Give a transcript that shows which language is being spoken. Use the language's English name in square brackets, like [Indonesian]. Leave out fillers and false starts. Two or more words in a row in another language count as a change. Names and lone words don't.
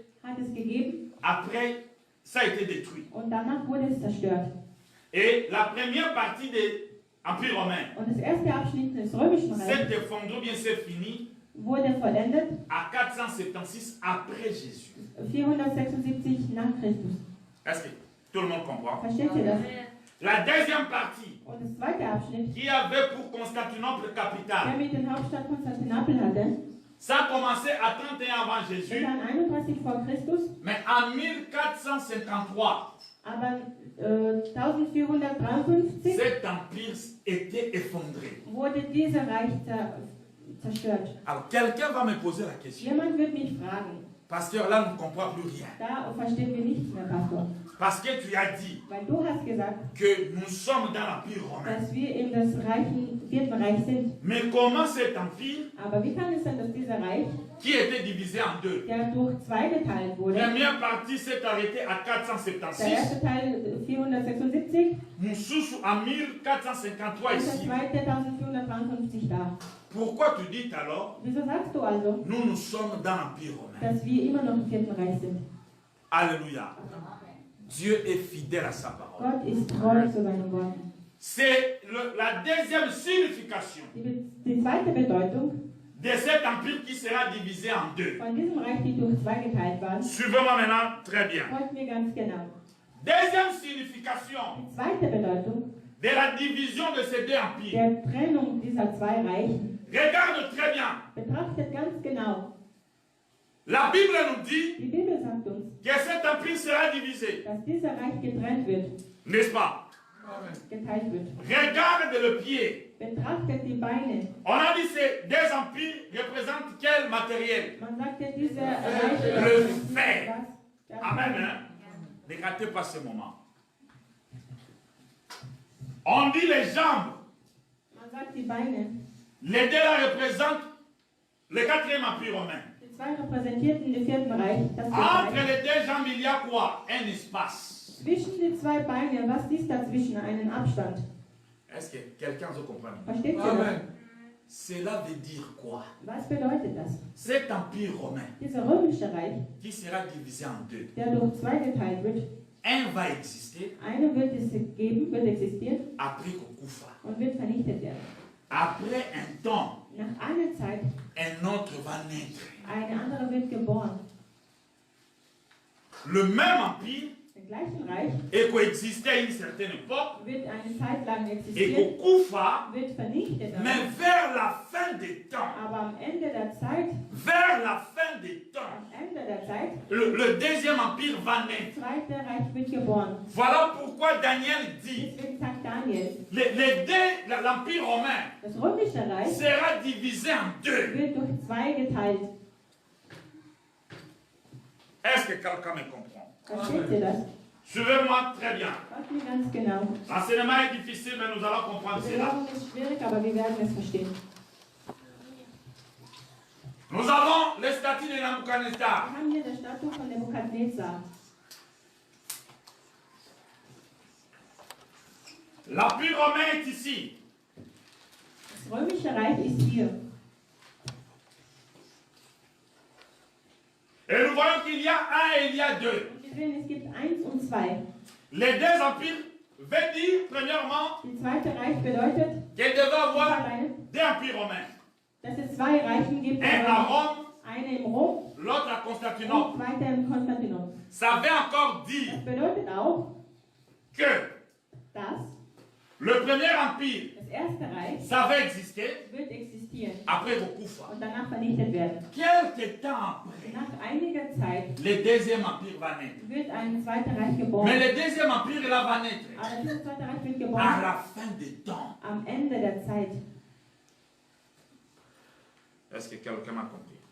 [German] hat es gegeben [French] après, ça a été détruit. [German] und danach wurde es zerstört. [French] Et la première partie de l'Empire romain [German] Und das erste Abschnitt des römischen [French] s'est [German] Reichs [French] effondré, bien c'est fini, [German] wurde vollendet [French] à 476 après Jésus. [German] 476 nach Christus. [French] Est-ce que tout le monde comprend? [German] Versteht ihr das? [French] La deuxième partie, [German] Und das zweite Abschnitt, [French] qui avait pour Constantinople [German] der [French] capitale, [German] mit der Hauptstadt Konstantinopel hatte, [French] ça a commencé à 31 avant Jésus, [German] begann 31 vor Christus, [French] mais en 1453, [German] aber 1453 [French] cet empire était effondré. [German] wurde dieser Reich zerstört. [French] Alors, quelqu'un va me poser la question. [German] Jemand wird mich fragen, [French] Pasteur, là, on ne comprend plus rien. [German] da verstehen wir nichts mehr, Pastor. [French] Parce que tu as dit [German] Weil du hast gesagt, [French] que nous sommes dans l'Empire romain. [German] dass wir in das Vierten Reich sind. [French] Mais comment cet empire, [German] Aber wie kann es sein, dass dieser Reich, [French] qui était divisé en deux, [German] der durch zwei geteilt wurde, [French] première partie s'est arrêtée à [German] der 476, erste Teil 476 [French] Moussous en 1453 [German] und der [French] ici. [German] zweite 1453 da. [French] Pourquoi tu dis alors, [German] Wieso sagst du also, [French] nous sommes dans l'Empire romain? [German] dass wir immer noch im Vierten Reich sind? [French] Alléluia. Dieu est fidèle à sa parole. [German] Gott ist treu zu seinen Worten. [French] C'est la deuxième signification [German] Die zweite Bedeutung [French] de cet empire qui sera divisé en deux. [German] von diesem Reich, die durch zwei geteilt waren, [French] Suivez-moi maintenant très bien. [German] folgt mir ganz genau. [French] Deuxième signification [German] Die zweite Bedeutung [French] de la division de ces deux empires. [German] der Trennung dieser zwei Reichen [French] Regarde très bien. [German] betrachtet ganz genau. [French] La Bible nous dit [German] Die Bibel sagt uns, [French] que cet empire sera divisé. [German] dass dieser Reich getrennt wird, [French] N'est-ce pas? [German] geteilt wird. [French] Regarde le pied. [German] Betrachtet die Beine. [French] On a dit ces deux empires représentent quel matériel? [German] Man sagt ja, dieser Reich [French] Le fer. [German] was? Der [French] Amen. Hein? Ne ratez pas ce moment. On dit les jambes. [German] Man sagt die Beine. [French] Les deux là représentent le quatrième empire romain. [German] Die zwei repräsentierten den Vierten Reich. Das [French] Entre [German] Reich. [French] les deux jambes, il y a quoi? Un espace. [German] Zwischen die zwei Beine, was ist dazwischen? Einen Abstand. [French] Est-ce que quelqu'un se comprend? [German] Versteht ihr das? [French] Cela veut dire quoi? [German] Was bedeutet das? [French] Cet empire romain [German] Dieser römische Reich, [French] qui sera divisé en deux. [German] der durch zwei geteilt wird, [French] Un va exister [German] einer wird es geben, wird existieren [French] après Kokufa. [German] und wird vernichtet werden. [French] Après un temps, [German] Nach einer Zeit, [French] un autre va naître. [German] eine andere wird geboren. [French] Le même empire [German] Der gleichen Reich [French] et coexistait à une certaine époque, [German] wird eine Zeit lang [French] et [German] existieren, [French] qu'Okufa, [German] wird vernichtet. [French] mais vers la fin des temps, [German] Aber am Ende der Zeit, [French] vers la fin des temps, [German] am Ende der Zeit, [French] le deuxième empire va [German] das [French] naître. [German] zweite Reich wird geboren. [French] Voilà pourquoi Daniel dit, [German] Deswegen sagt Daniel, [French] l'empire romain [German] das römische Reich [French] sera divisé en deux. [German] wird durch zwei geteilt. [French] Est-ce que quelqu'un me comprend? [German] Versteht ihr das? [French] Suivez-moi très bien. [German] Hört mir ganz genau. [French] L'enseignement est difficile, mais nous allons comprendre [German] Die [French] cela. [German] Lehrung ist schwierig, aber wir werden es verstehen. [French] Nous avons les statuts de [German] Wir Nabucodonosor. haben hier das Statue von Nebukadnezar. [French] L'empire romain est ici. [German] Das römische Reich ist hier. [French] Et nous voyons qu'il y a un et il y a deux. [German] Und wir sehen, es gibt 1 und 2. [French] Les deux empires veulent dire, premièrement, [German] Die zweite Reich bedeutet, [French] qu'il devait avoir [German] alleine, [French] deux empires romains. [German] dass es zwei Reichen gibt. [French] Un à Rome, [German] Eine im Rom [French] l'autre à [German] und Constantinople. zweite in Konstantinopel. [French] Ça veut encore dire [German] Das bedeutet auch, [French] que [German] dass [French] le premier empire, [German] das erste Reich [French] ça va exister [German] wird existieren [French] après Okufa. [German] und danach vernichtet werden. [French] Quelque temps après, [German] Nach einiger Zeit [French] le deuxième empire va naître. [German] wird ein zweiter Reich geboren. [French] Mais le deuxième empire, là, va naître [German] Aber dieses zweite Reich wird [French] à [German] geboren [French] la fin des temps. [German] am Ende der Zeit. [French] Est-ce que quelqu'un m'a compris?